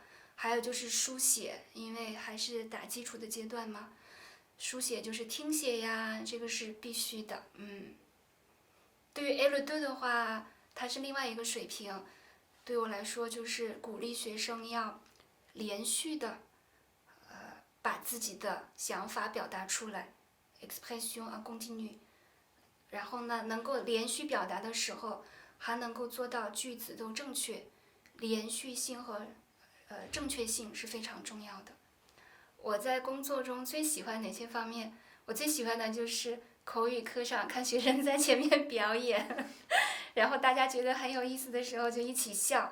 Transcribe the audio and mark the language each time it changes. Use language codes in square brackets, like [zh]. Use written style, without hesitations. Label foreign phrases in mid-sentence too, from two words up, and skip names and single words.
[zh] 还有就是书写，因为还是打基础的阶段嘛，书写就是听写呀，这个是必须的。对于 L2 的话，它是另外一个水平，对我来说就是鼓励学生要连续的把自己的想法表达出来 [fr] expression en continu， [zh] 然后呢能够连续表达的时候还能够做到句子都正确，连续性和正确性是非常重要的。我在工作中最喜欢哪些方面？我最喜欢的就是口语课上看学生在前面表演，然后大家觉得很有意思的时候就一起笑。